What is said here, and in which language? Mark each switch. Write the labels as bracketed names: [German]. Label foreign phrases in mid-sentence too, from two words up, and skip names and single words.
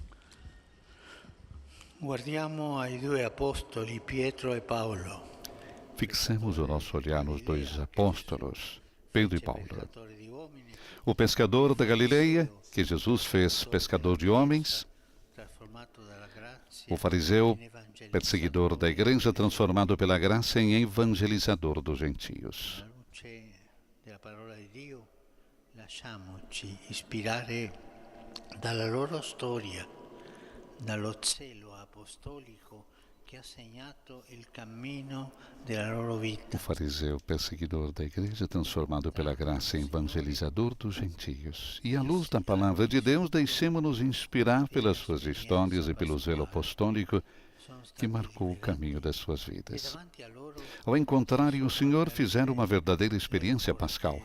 [Italian] Guardiamo ai due apostoli Pietro e Paolo. [Portuguese] Fixemos o nosso olhar nos dois apóstolos, Pedro e Paulo. O pescador da Galileia, que Jesus fez pescador de homens, o fariseu, perseguidor da igreja, transformado pela graça em evangelizador dos gentios. [Italian] Lasciamoci ispirare dalla loro storia, dallo zelo apostolico che ha segnato il cammino della loro vita. [Portuguese] O fariseu, perseguidor da igreja, transformado pela graça em evangelizador dos gentios. E à luz da palavra de Deus, deixemos-nos inspirar pelas suas histórias e pelo zelo apostólico que marcou o caminho das suas vidas. Ao encontrarem o Senhor, fizeram uma verdadeira experiência pascal.